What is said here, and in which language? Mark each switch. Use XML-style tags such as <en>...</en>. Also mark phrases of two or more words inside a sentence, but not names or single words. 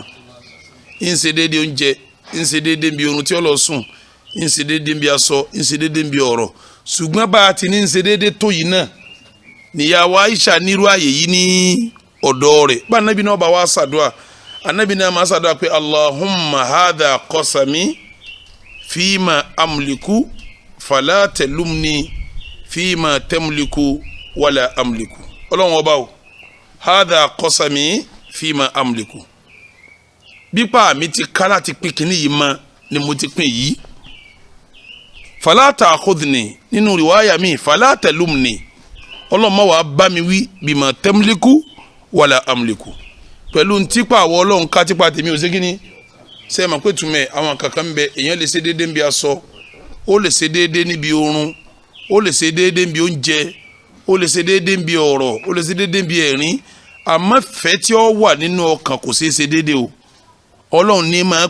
<yo>ń ṣe déédéé oúnjẹ ń ṣe déédéé bí orun tí ó lọ sùn ń ṣe déédéé bí aṣọ ń ṣe déédéé bí ọ̀rọ̀ ṣùgbọ́n bá a ti ní ṣe déédéé tó yìí náà níyàwó Aisha nírú ààyè yìí ní ọ̀dọ̀ rẹ̀ bá anabi náà bá wá ṣàdúrà anabi náà máa ṣàdúrà pé</yo> <ar>اللهم هذا قسمي فيما أملك فلا تلمني فيما تملك ولا أملك</ar> <yo>ọlọ́run ọba o</yo> <ar>هذا قسمي فيما أملك</ar> <yo>bípa mi ti ká láti pín kínní yìí mọ́ ni mo ti pín yìí</yo> <ar>فلا تأخذني</ar> <yo>nínú riwaya mi</yo> <ar>فلا تلمني</ar> <yo>ọlọ́mọ wa bá mi wí</yo> <ar>بما تملك ولا أملك</ar> <yo>pẹ̀lú ntípa àwọ̀ ọlọ́run ká típa tèmi ò sí kíní ṣe é mọ̀ pé túmẹ̀ àwọn kankan ń bẹ èèyàn lè ṣe déédéé níbi aṣọ ó lè ṣe déédéé níbi oorun ó lè ṣe déédéé níbi oúnjẹ ó lè ṣe déédéé níbi ọ̀rọ̀ ó lè ṣe déédéé níbi ẹ̀rín àmọ́ fẹ́ tí ó wà nínú ọkàn kò ṣeé ṣe déédéé o ọlọ́run ní máa</yo>